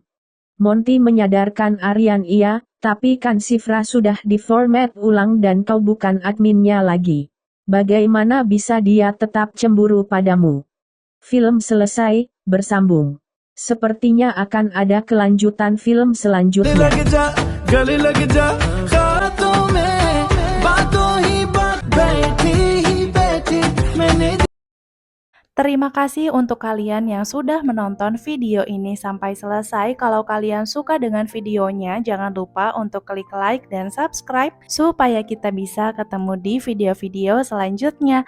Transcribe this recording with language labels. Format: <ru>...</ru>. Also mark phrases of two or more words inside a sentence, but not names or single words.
<id>Monty menyadarkan Aryan, "Iya, tapi kan Sifra sudah diformat ulang dan kau bukan adminnya lagi. Bagaimana bisa dia tetap cemburu padamu?" Film selesai, bersambung. Sepertinya akan ada kelanjutan film selanjutnya.</id> <hi>लग जा गले लग जा खातों में बातों ही बात बैठी मैंने</hi> <id>Terima kasih untuk kalian yang sudah menonton video ini sampai selesai. Kalau kalian suka dengan videonya, jangan lupa untuk klik like dan subscribe supaya kita bisa ketemu di video-video selanjutnya.</id>